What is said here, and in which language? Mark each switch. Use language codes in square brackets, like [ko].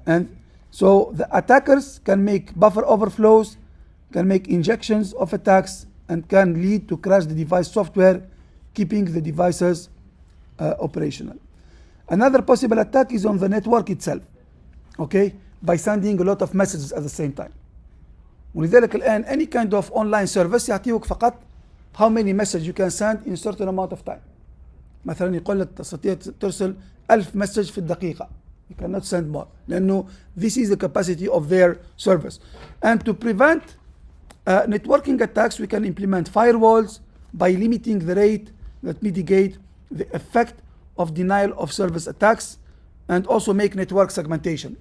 [en] And so the attackers can make buffer overflows, can make injections of attacks, and can lead to crash the device software, keeping the devices operational. Another possible attack is on the network itself, okay, by sending a lot of messages at the same time. [ar] ولذلك الآن [en] any kind of online service [ar] يعطيك فقط [en] how many messages you can send in a certain amount of time. [ar] مثلا يقول لك تستطيع ترسل 1000 message في الدقيقة. [en] You cannot send more. لأنه this is the capacity of their service. And to prevent networking attacks, we can implement firewalls by limiting the rate that mitigate the effect of denial of service attacks, and also make network segmentation.